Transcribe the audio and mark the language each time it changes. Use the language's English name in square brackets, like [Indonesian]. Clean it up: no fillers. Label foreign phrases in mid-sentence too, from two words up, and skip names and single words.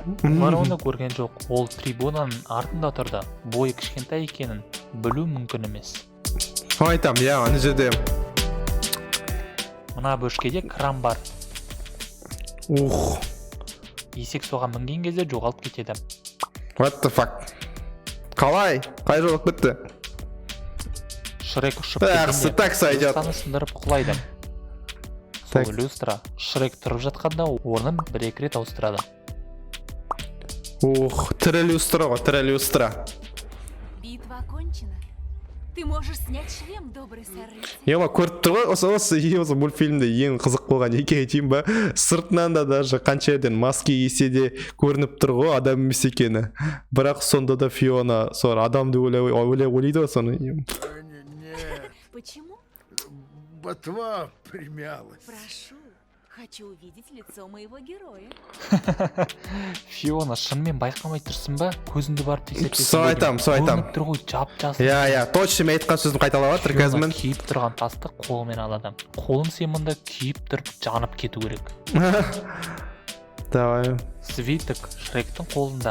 [Kazakh] Олар оны көрген жоқ. Ол трибунаның артында тұрды. Бойы кішкентай екенін білу мүмкін емес. Айтам, я, ана жерде. Мына бөшкеде кран бар. Есек соған мінген кезде жоғалып кетеді. [English] What the fuck? [Kazakh] Қалай жоғалып кетті? Шрек ұшып кеткенде люстраны сындырып құлайды. Сол люстра Шрек тұрып жатқанда орнын бір-екі рет ауыстырады. Тірі люстра ғой, тірі люстра. [Russian] Битва окончена. Ты можешь снять шлем, добрый сэр. Ема көріп тұр ғой, осы мультфильмде ең қызық болған екен айтайын ба, сыртынан да даже қанша жерден маски кисе де көрініп тұр ғой адам емес екені. Бірақ сонда да Фиона сол адамды ойлайды ғой соны. Почему? Ботва примялась. Прошу, хочу увидеть лицо моего героя. Фиона, [Kazakh] шынымен байқамай тұрсың ба? Көзіңді барып тексеріп Сол айтам. көрініп тұр ғой, жап-жас. Я, точно мен айтқан сөзін қайталап жатыр Казман. Фиона күйіп тұрған тасты қолымен алады. Қолың сен мұнда күйіп тұрып жанып кету керек. [Russian] Давай. [Kazakh] Свиток Шректің қолында.